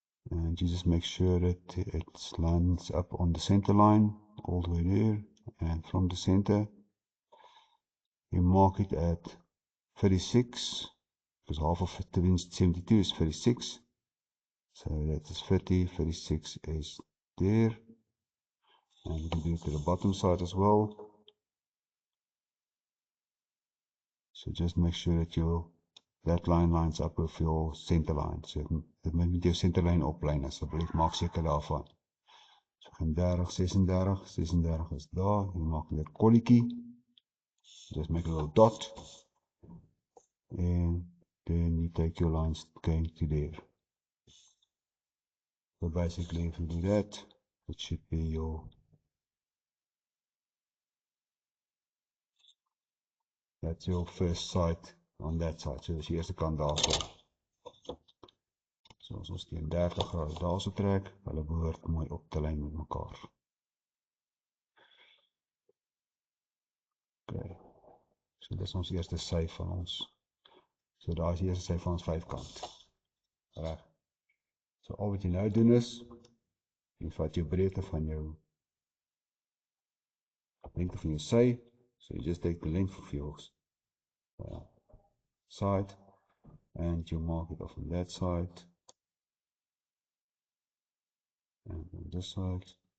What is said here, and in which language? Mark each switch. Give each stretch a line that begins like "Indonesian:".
English: and you just make sure that it lines up on the center line all the way there, and from the center you mark it at 36, because half of 72 is 36, so that is 30, 36 is there, and you can do it to the bottom side as well. So just make sure that that line lines up with your center line.
Afrikaans: So dit moet met jou center line oplyn asseblief, maak seker daarvan. So gaan 30, 36, 36 is daar, jy maak weer kolletjie.
English: Just make a little dot. And then you take your lines going to there. So basically if you do that, it should be that's your first side on that side.
Afrikaans: So dis die eerste kant daarvan. So as ons teen 30 grade daarso trek, hulle behoort mooi op te lyn met mekaar. Okay. So dis ons eerste sy van ons. So daar is die eerste sy van ons vyfkant. Reg. So al wat jy nou doen is, jy vat jou breedte van jou lengte van jou sy.
English: So you just take the length of your side and you mark it off on that side and on this side.